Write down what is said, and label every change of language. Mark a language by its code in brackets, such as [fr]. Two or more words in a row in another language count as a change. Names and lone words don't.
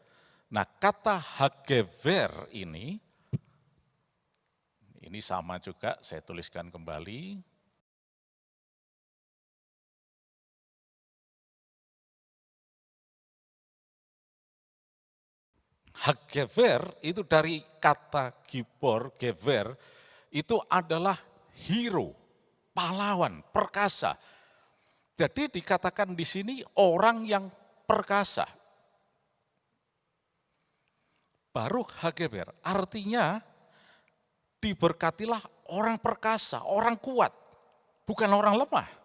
[id] Nah kata Hagever ini sama juga saya tuliskan kembali. Hagever itu dari kata [he] גיבור, גבר, [id] itu adalah hero, pahlawan, perkasa. Jadi dikatakan di sini orang yang perkasa. [he] ברוך הגבר, [id] artinya diberkatilah orang perkasa, orang kuat, bukan orang lemah.